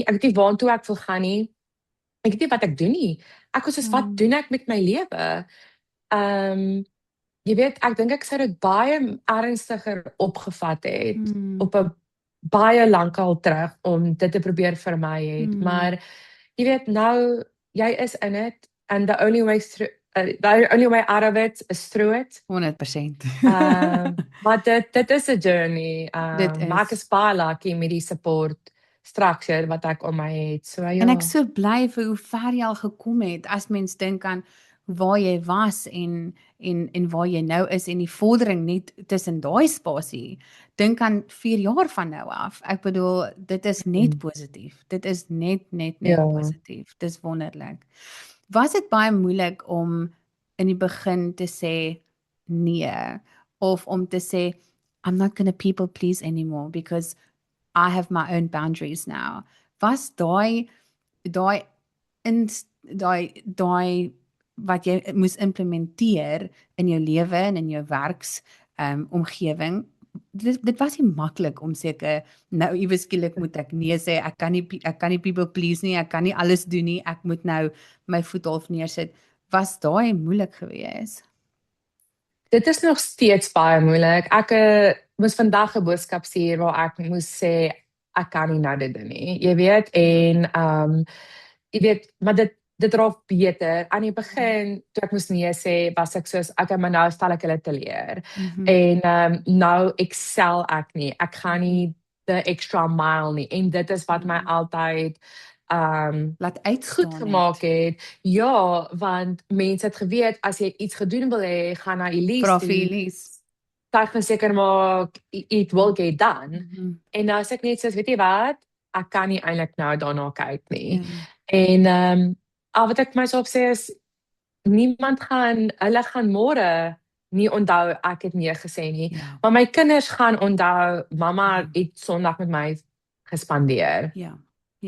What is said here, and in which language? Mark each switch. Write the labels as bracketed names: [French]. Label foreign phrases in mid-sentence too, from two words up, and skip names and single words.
[Afrikaans] Ek weet nie waartoe ek wil gaan nie. Ek weet nie wat ek doen nie. Ek was soos wat doen ek met my lewe? Jy weet, ek dink ek sou dit baie ernstiger opgevat het op 'n baie lankal terug om dit te probeer vermy het. Maar jy weet nou jy is [English] in it and the only way out of it is through it. 100%. [Afrikaans] Maar dit is 'n journey. Maar ek is baie lucky met die support structure wat ek om my het. So ja. En ek so bly vir hoe ver jy al gekom het as mens dink aan waar jy was en waar jy nou is en die vordering net tussen daai spasie. Dink aan 4 jaar van nou af. Ek bedoel, dit is net positief. Dit is net positief. Dis wonderlik. Was dit baie moeilik om in die begin te sê nee of om te sê [English] I'm not going to people please anymore because I have my own boundaries now. [Afrikaans] Was daai wat jy moes implementeer in jou lewe en in jou werks omgewing, dit was nie maklik om seker nou iewes skielik moet ek nee sê, ek kan nie [English] people please [Afrikaans] nie, ek kan nie alles doen nie, ek moet nou my voet half neersit. Was daai moeilik geweest? Dit is nog steeds baie moeilik. Ek moes vandag 'n boodskap stuur waar ek moes sê ek kan nie nou dit doen nie. Jy weet en jy weet, maar dit raak beter. Aan die begin toe ek moes nee sê, was ek soos maar nou stel ek hulle te leer. En nou excel ek nie. Ek gaan nie [English] the extra mile [Afrikaans] nie. En dit is wat my altyd laat uitstaan goed gemaak het. Ja, want mense het geweet as jy iets gedoen wil hê, gaan na Elise. Sy gaan seker maak [English] it will get done. [Afrikaans] En nou sê ek net soos, weet jy wat? Ek kan nie eintlik nou daarna kyk nie. En al wat ek myself sê is hulle gaan môre nie onthou ek het nee gesê nie. Maar my kinders gaan onthou mamma het Sondag met my gespandeer.